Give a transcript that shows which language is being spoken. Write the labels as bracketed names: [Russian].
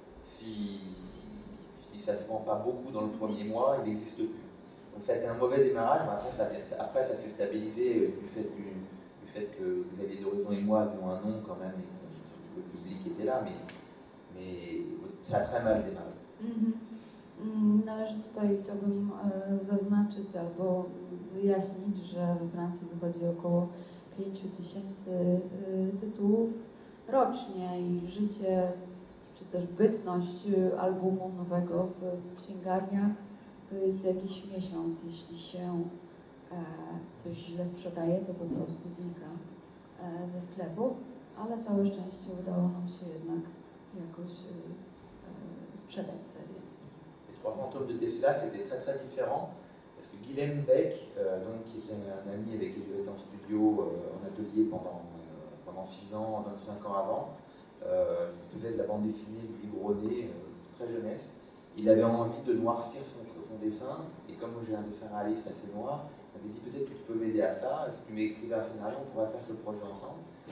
[French] Si ça ne se vend pas beaucoup dans le premier mois, il n'existe plus. Donc ça a été un mauvais démarrage, mais après ça s'est stabilisé du fait que Xavier Dorison et moi avions un nom quand même, et le public était là, mais ça a très mal démarré. [Polish] Należy tutaj, chciałbym zaznaczyć albo wyjaśnić, że we Francji wychodzi około 5000 tytułów rocznie i życie, czy też bytność albumu nowego w księgarniach to jest jakiś miesiąc. Jeśli się coś źle sprzedaje, to po prostu znika ze sklepów, ale całe szczęście udało nam się jednak jakoś sprzedać serię. [French] Les 3 fantômes de Tesla, c'était très très différent, parce que Guilhem Beck, donc, qui était un ami avec qui j'avais été en studio, en atelier pendant 6 ans, 25 ans avant, il faisait de la bande dessinée, lui, Grodé, très jeunesse. Il avait envie de noircir son dessin, et comme moi j'ai un dessin réaliste assez noir, il m'avait dit peut-être que tu peux m'aider à ça, si tu m'écrivais un scénario, on pourrait faire ce projet ensemble.